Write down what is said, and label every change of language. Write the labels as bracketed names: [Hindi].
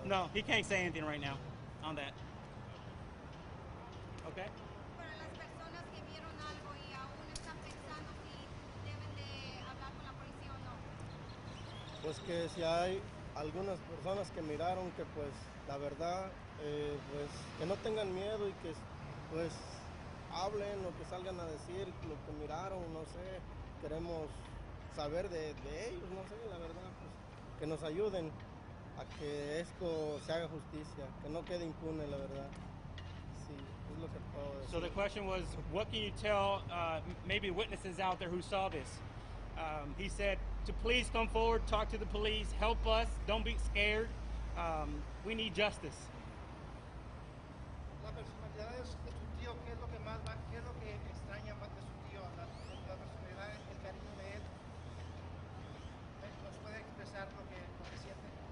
[English] No, he can't say anything right now on that. Okay. [Spanish] Para las personas que vieron algo y aún están pensando si deben de hablar con la policía o no. Pues que si hay algunas personas que miraron que pues la verdad pues que no tengan miedo y que pues hablen o que salgan a decir lo que miraron, no sé, queremos saber de ellos, no sé, la verdad, pues que nos ayuden a que esto se haga justicia, que no quede impune, la verdad. Sí, es lo que puedo decir. [English] So the question was, what can you tell maybe witnesses out there who saw this? He said to please come forward, talk to the police, help us, don't be scared. We need justice. [Spanish] La personalidad de su tío, ¿qué es lo que más qué es lo que extraña más de su tío? La personalidad, el cariño de él. ¿Nos puede expresar lo que siente?